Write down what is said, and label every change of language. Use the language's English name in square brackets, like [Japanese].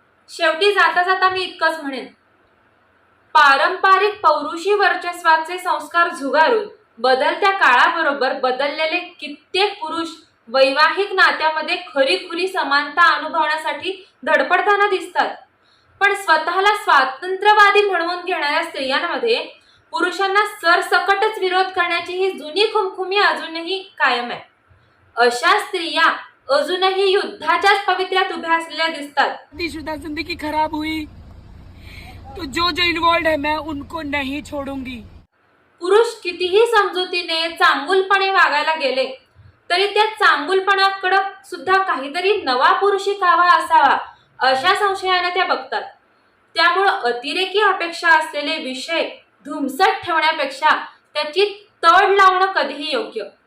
[Marathi] शेवटी जाता जाता मी इतकंच म्हणेन, पारंपरिक पौरुषी वर्चस्वाचे संस्कार झुगारून बदलत्या काळाबरोबर बदललेले कित्येक पुरुष वैवाहिक नात्यामध्ये खरी समानता अनुभवण्यासाठी धडपडताना दिसतात. पण स्वतःला स्वातंत्र्यवादी म्हणवून घेणाऱ्या स्त्रियांमध्ये पुरुषांना सरसकटच विरोध करण्याची ही जुनी खुमखुमी अजूनही कायम आहे. अशा स्त्रिया अजूनही युद्धाच्याच पवित्र्यात उभ्या असलेल्या दिसतात. [Hindi] शादीशुदा जिंदगी खराब हुई तो जो जो इन्वॉल्व है मैं उनको नहीं छोड़ूंगी. [Marathi] पुरुष कितीही समजुतीने चांगुलपणे वागायला गेले तरी त्या चांगुलपणाकडे सुद्धा काहीतरी नवा पुरुषी कावा असावा अशा संशयाने त्या बघतात. त्यामुळं अतिरेकी अपेक्षा असलेले विषय धुमसट ठेवण्यापेक्षा त्याची तड लावणं कधीही योग्य.